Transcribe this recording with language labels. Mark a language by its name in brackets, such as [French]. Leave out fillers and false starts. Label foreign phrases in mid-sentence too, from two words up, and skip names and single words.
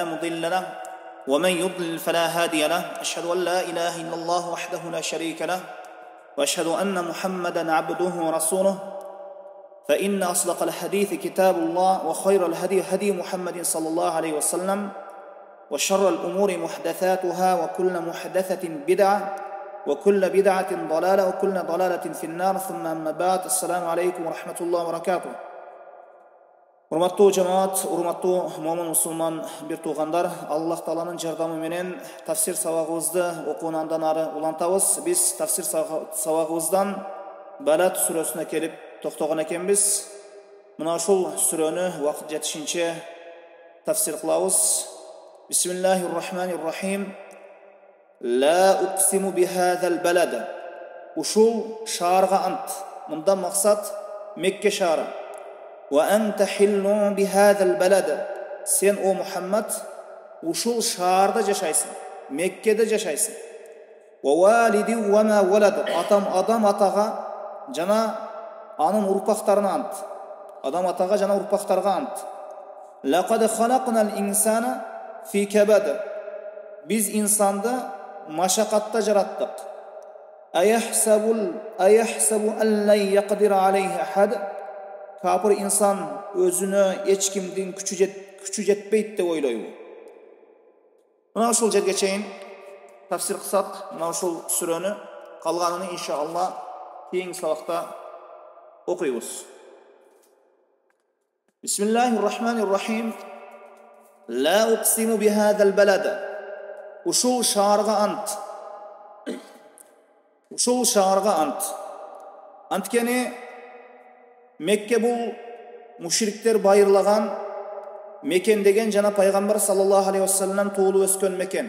[Arabic] مضل له ومن يضلل فلا هادي له أشهد أن لا إله إلا الله وحده لا شريك له وأشهد أن محمدا عبده ورسوله فإن أصدق الحديث كتاب الله وخير الهدي هدي محمد صلى الله عليه وسلم وشر الأمور محدثاتها وكل محدثة بدعة وكل بدعة ضلالة وكل ضلالة في النار ثم أما بعد السلام عليكم ورحمة الله وبركاته. [Kyrgyz] Урматтуу жамаат, урматтуу момун мусулман бир туугандар, Аллах Тааланын жардамы менен тафсир сабагыбызды окууну андан ары улантабыз. Биз тафсир сабагыбыздан Балад сүрөсүнө келип токтогон экенбиз. Мына ушул сүрөнү убакыт жетишинче тафсир кылабыз. Бисмиллахир-рахманир-рахим. [Arabic] لا أقسم بهذا البلد. [Kyrgyz] ушул шаарга ант. Мындан максат Мекке шаары. [Arabic] وأنت حل بهذا البلد. [Kyrgyz] Сен о Мухаммад ушул шаарда жашайсың, Меккеде жашайсың. [Arabic] ووالد وما ولد. [Kyrgyz] Адам атага жана анын урпактарына ант. Адам атага жана урпактарга ант. [Arabic] لقد خلقنا الإنسان في كبد. [Kyrgyz] Биз инсанды машакатта жараттык. [Arabic] أيحسب أن لن يقدر عليه أحد. [Kyrgyz] Капыр инсан өзүнө эч кимдин күчү жетпейт деп ойлойбу. Мына ушул жерге чейин тафсир кылсак, мына ушул сүрөнү калганын иншалла кийинки сабакта окуйбуз. Бисмиллахир-рахманир-рахим. [Arabic] لا أقسم بهذا البلد. [Kyrgyz] ушул шаарга ант. Ушул шаарга ант. Анткени Мекке бул мушриктер байырлаган мекен деген жана пайгамбар [Arabic] صلى الله عليه وسلم [Kyrgyz] туулуп өскөн мекен.